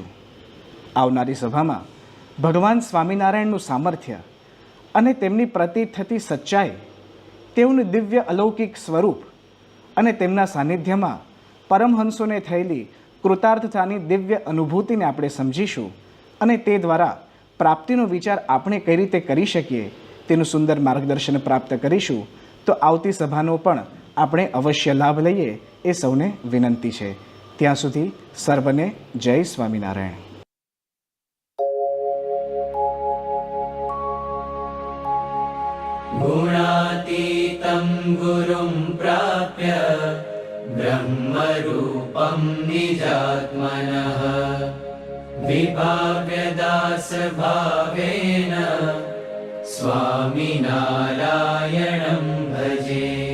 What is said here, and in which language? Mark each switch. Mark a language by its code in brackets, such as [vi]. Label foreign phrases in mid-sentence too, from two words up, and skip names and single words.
[gu] આવનારી સભામાં ભગવાન સ્વામિનારાયણનું સામર્થ્ય અને તેમની પ્રતીત થતી સચ્ચાઈ, તેઓનું દિવ્ય અલૌકિક સ્વરૂપ અને તેમના સાનિધ્યમાં પરમહંસોને થયેલી કૃતાર્થતાની દિવ્ય અનુભૂતિને આપણે સમજીશું અને તે દ્વારા પ્રાપ્તિનો વિચાર આપણે કઈ રીતે કરી શકીએ તેનું સુંદર માર્ગદર્શન પ્રાપ્ત કરીશું. તો આવતી સભાનો પણ આપણે અવશ્ય લાભ લઈએ એ સૌને વિનંતી છે. ત્યાં સુધી સર્વને જય સ્વામિનારાયણ. [sa] गुणातीतं गुरुं प्राप्य ब्रह्मरूपं निजात्मनः विभाव्यदासभावेन स्वामिनारायणं भजे.